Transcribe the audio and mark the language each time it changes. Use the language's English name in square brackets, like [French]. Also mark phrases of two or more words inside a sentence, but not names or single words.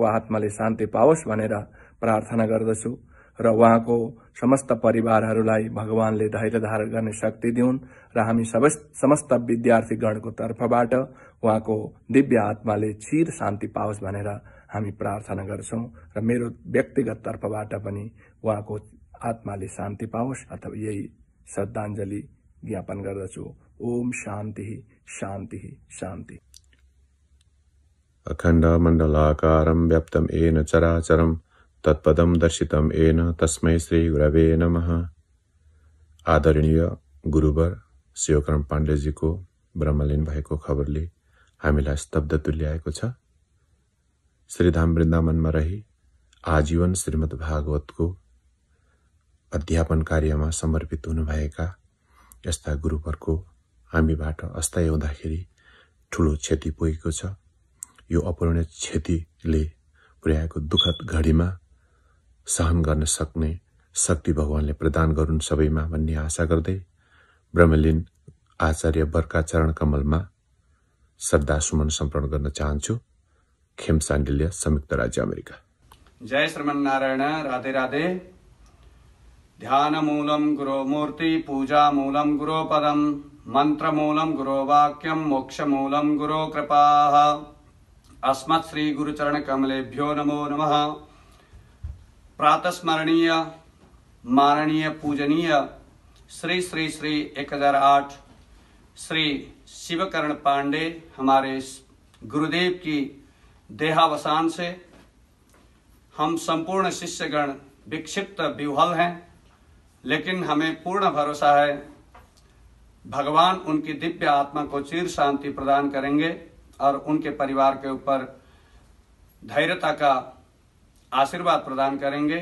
[Nepali] आत्माले शान्ति पाओस् भनेर प्रार्थना गर्दछु र उहाँको समस्त परिवारहरूलाई भगवानले धैर्य धारण गर्ने शक्ति दिउन् र हामी समस्त विद्यार्थीगणको तर्फबाट उहाँको दिव्य आत्माले चिर शान्ति पाओस् भनेर हामी प्रार्थना गर्छौं र मेरो व्यक्तिगत तर्फबाट पनि उहाँको आत्माले शान्ति पाओस् अथवा यही श्रद्धाञ्जली ज्ञापन गर्दछु। [Sanskrit] ओम शान्ति शान्ति शान्ति। अखण्ड मण्डलाकारं व्याप्तं येन चराचरं तत्पदं दर्शितं येन तस्मै श्री गुरवे नमः। [Nepali] आदरणीय गुरुवर शिवकरण पाण्डेजीको ब्रह्मलीन भएको खबरले हामीलाई स्तब्ध तुल्याएको छ। श्रीधाम वृन्दावनमा रही आजीवन श्रीमद् भागवतको अध्यापन कार्यमा समर्पित हुनुभएका यस्ता गुरुवरको हामीबाट अस्थायी हुँदाखेरि ठूलो क्षति पुगेको छ। यो अपूरणीय क्षतिले पुर्याएको दुःखद घडीमा सहन गर्न सक्ने शक्ति भगवानले प्रदान गरून् सबैमा भन्ने आशा गर्दै ब्रह्मलीन आचार्य बर्का चरण कमलमा श्रद्धा सुमन समर्पण गर्न चाहन्छु। खेम साण्डिल्य, संयुक्त राज्य अमेरिका। जय श्रीमन्नारायण। राधे राधे। [Sanskrit] ध्यान मूलम गुरो मूर्ति, पूजा मूलम गुरो पदम, मंत्र मूलम गुरो वाक्यम, मोक्ष मूलम गुरो कृपा। अस्मत् श्री गुरुचरण कमलेभ्यो नमो नमः। [Hindi] प्रातस्मरणीय माननीय पूजनीय श्री श्री श्री 1008 श्री शिवकरण पांडे हमारे गुरुदेव की देहावसान से हम संपूर्ण शिष्यगण विक्षिप्त विह्वल हैं, लेकिन हमें पूर्ण भरोसा है भगवान उनकी दिव्य आत्मा को चिर शांति प्रदान करेंगे और उनके परिवार के ऊपर धैर्यता का आशीर्वाद प्रदान करेंगे।